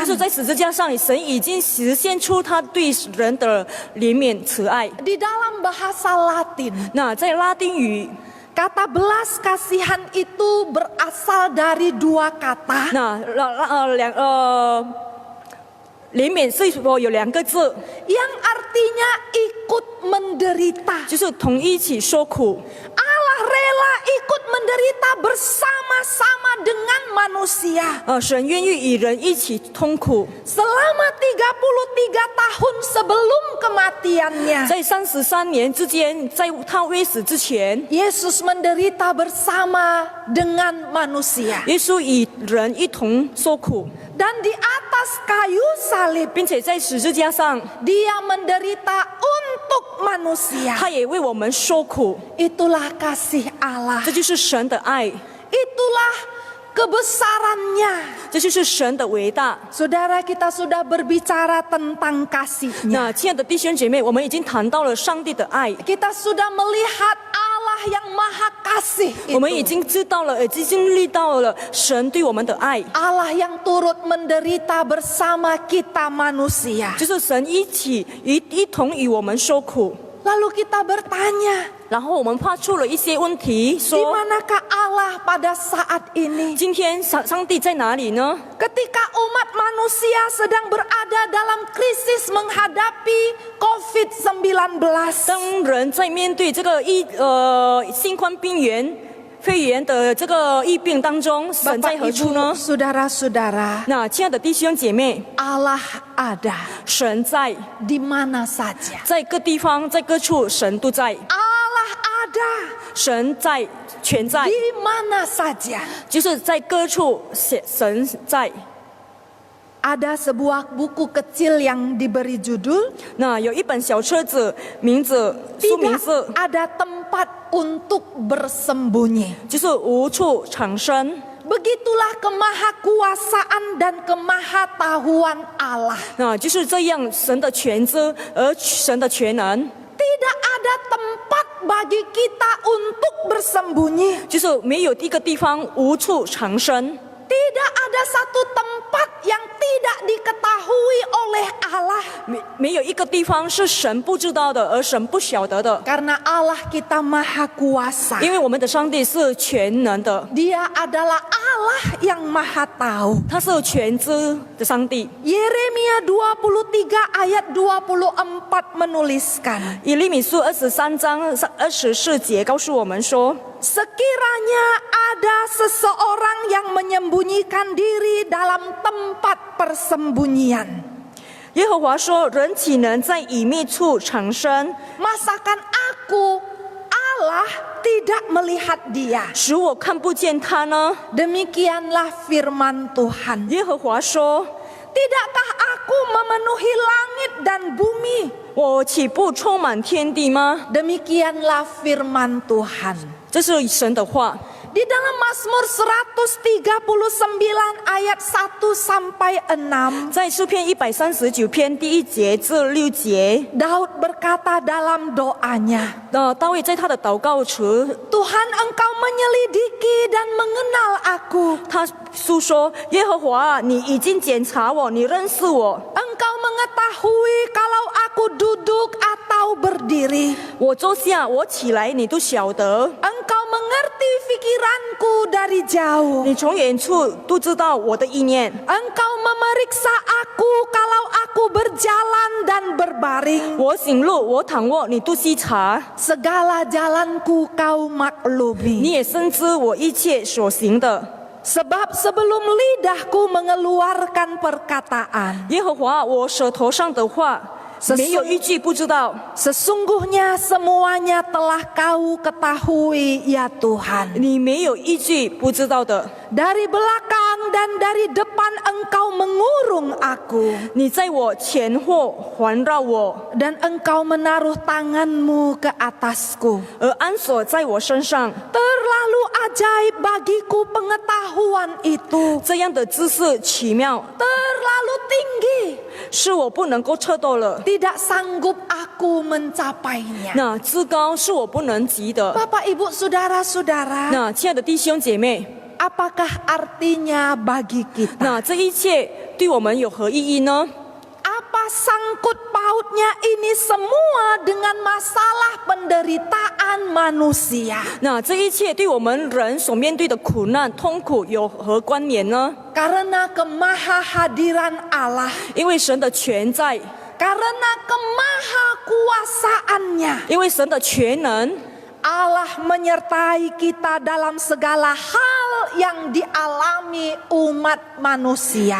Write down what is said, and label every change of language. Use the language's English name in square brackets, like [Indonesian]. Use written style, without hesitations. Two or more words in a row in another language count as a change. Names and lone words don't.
[Chinese] 就是在十字架上，神已经实现出他对人的怜悯慈爱。 [Indonesian] Di dalam bahasa Latin, [Chinese] 那在拉丁语， [Indonesian] kata belas kasihan itu berasal dari dua kata. [Chinese] 那怜悯是说有两个字， [Indonesian] yang artinya ikut menderita. [Chinese] 就是同一起受苦。 [Indonesian] Allah rela ikut menderita bersama-sama dengan manusia. [Chinese] 神愿意与人一起痛苦， [Indonesian] Selama 33 tahun sebelum kematiannya, [Chinese] 在33年之间，在他未死之前， [Indonesian] Yesus menderita bersama dengan manusia. [Chinese] 耶稣与人一同受苦， [Indonesian] Dan di atas kayu salib, [Chinese] 并且在十字架上， [Indonesian] dia menderita untuk manusia. [Chinese] 他也为我们受苦。 [Indonesian] Itulah kasih Allah. [Chinese] 这就是神的爱， [Indonesian] Itulah kebesarannya. [Chinese] 这就是神的伟大。 [Indonesian] Saudara, kita sudah berbicara tentang kasih-Nya. [Chinese] 那亲爱的弟兄姐妹，我们已经谈到了上帝的爱， [Indonesian] Kita sudah melihat Allah yang maha kasih [Chinese] 我们已 [Indonesian] itu. [Chinese] 经知道了，已经经历到了神对我们的爱， [Indonesian] Allah yang turut menderita bersama kita manusia. [Chinese] 就是神一同与我们受苦。 [Indonesian] Lalu kita bertanya, [Chinese] 然后我们发出了一些问题， [Indonesian] di [Chinese] 说 [Indonesian] manakah Allah pada saat ini? [Chinese] 今天上帝在哪里呢？ [Indonesian] Ketika umat manusia sedang berada dalam krisis menghadapi COVID-19. [Chinese] 当人在面对这个新冠肺炎的这个疫病当中，神在 [Indonesian] Bapak [Chinese] 何处呢 [Indonesian] Ibu,？Saudara-saudara, [Chinese] 那亲爱的弟兄姐妹， [Indonesian] Allah ada [Chinese] 神在 [Indonesian] di mana saja. [Chinese] 在各地方，在各处，神都在， [Indonesian] Allah ada [Chinese] 神在，全在， [Indonesian] di mana saja. [Chinese] 就是在各处，神在。 [Indonesian] Ada sebuah buku kecil yang diberi judul [Chinese] 那有一本小册子，书名 [Indonesian] Tidak [Chinese] 是 [Indonesian] ada tempat untuk bersembunyi. [Chinese] 就是无处藏身。 [Indonesian] Begitulah kemahakuasaan dan kemahatahuan Allah. [Chinese] 那就是这样，神的全知而神的全能。 [Indonesian] Tidak ada tempat bagi kita untuk bersembunyi. [Chinese] 就是没有一个地方无处藏身。 [Indonesian] Tidak ada satu tempat yang tidak diketahui oleh Allah. [Chinese] 没有一个地方是神不知道的，而神不晓得的， [Indonesian] Karena Allah kita maha kuasa. [Chinese] 因为我们的上帝是全能的， [Indonesian] Dia adalah Allah yang maha tahu. [Chinese] 他是全知的上帝。 [Indonesian] Yeremia 23 ayat 24 menuliskan. [Chinese] 以利米书23章24节告诉我们说， [Indonesian] Sekiranya ada seseorang yang menyembunyikan diri dalam tempat persembunyian, [Chinese] 耶和华说：“人岂能在隐秘处藏身？ [Indonesian] masakan aku Allah tidak melihat dia? [Chinese] 使我看不见他呢？” [Indonesian] Demikianlah firman Tuhan. [Chinese] 耶和华说 [Indonesian] Tidakkah aku memenuhi langit dan bumi?：“ [Chinese] 我岂不充满天地吗 [Indonesian] Demikianlah firman Tuhan. ？” [Chinese] 这是神的话。 [Indonesian] Di dalam Mazmur 139 ayat 1 sampai 6, [Chinese] 在诗篇139篇第1节至6节， [Indonesian] Daud berkata dalam doanya, [Chinese] 大卫在他的祷告词， [Indonesian] Tuhan engkau menyelidiki dan mengenal aku. [Chinese] 他诉说：“耶和华，你已经检查我，你认识我， [Indonesian] Engkau mengetahui kalau aku duduk atau berdiri. [Chinese] 我坐下，我起来，你都晓得。 [Indonesian] Engkau mengerti pikiranku dari jauh. [Chinese] 你从远处都知道我的意念。 [Indonesian] Engkau memeriksa aku kalau aku berjalan dan berbaring. [Chinese] 我行路，我躺卧，你都细察。 [Indonesian] Segala jalanku kau [Chinese] 你 [Indonesian] maklumi. [Chinese] 也深知我一切所行的。 [Indonesian] Sebab sebelum lidahku mengeluarkan perkataan, [Chinese] 耶和华，我舌头上的话，没有一句不知道。 [Indonesian] sesungguhnya semuanya telah kau ketahui ya Tuhan. [Chinese] 你没有一句不知道的。 [Indonesian] Dari belakang dan dari depan engkau mengurung aku. [Chinese] 你在我前后环绕我， [Indonesian] Dan engkau menaruh tanganmu ke atasku. [Chinese] 而安锁在我身上。 [Indonesian] Terlalu ajaib bagiku pengetahuan itu. [Chinese] 这样的知识奇妙， [Indonesian] Terlalu tinggi. [Chinese] 是我不能够测到了。 [Indonesian] Tidak sanggup aku mencapainya. [Chinese] 那至高是我不能及的。 [Indonesian] Bapak Ibu Saudara-saudara, [Chinese] 那亲爱的弟兄姐妹， [Indonesian] apakah artinya bagi kita? [Chinese] 那这一切对我们有何意义呢？ [Indonesian] Apa sangkut pautnya ini semua dengan masalah penderitaan manusia? [Chinese] 那这一切对我们人所面对的苦难、痛苦有何关联呢？ [Indonesian] Karena kemahahadiran Allah, [Chinese] 因为神的全在， [Indonesian] karena kemahakuasaannya, [Chinese] 因为神的全能， [Indonesian] Allah menyertai kita dalam segala hal yang dialami umat manusia.